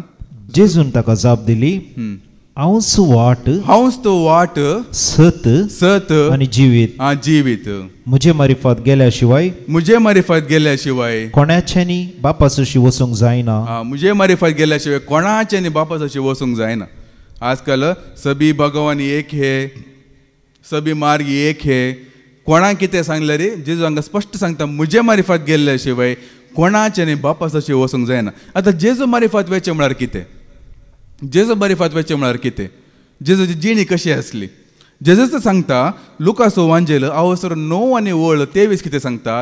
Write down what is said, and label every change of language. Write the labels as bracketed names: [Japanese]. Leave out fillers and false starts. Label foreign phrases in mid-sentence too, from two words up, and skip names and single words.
[Konkani] जेजून ताका जाप दिली, हांवूच तो वाट सत आनी जिवीत. म्हजे मारिफत गेल्या शिवाय कोणाच्यानी बापासाची वचूंक जायना. म्हजे मारिफत गेल्या शिवाय कोणाच्यानी बापासाची वचूंक जायना. [Hindi] आजकाल सभी भगवान एक है, सभी मार्ग एक है. [Konkani] कोणाक कितें सांगलें रे, जेजू हांगा स्पश्ट सांगता म्हजे मारिफत गेल्ल्या शिवाय कोणाच्यानी बापासाची वचूंक जायना. आतां जेजू मारिफत वेचें म्हळ्यार कितें, जेजू मारिफत वेचें म्हळ्यार कितें, जेजूची जिणी कशी आसली. जेजूच सांगता लुकाचो वांजेल अवसर 9 आनी 23 कितें सांगता.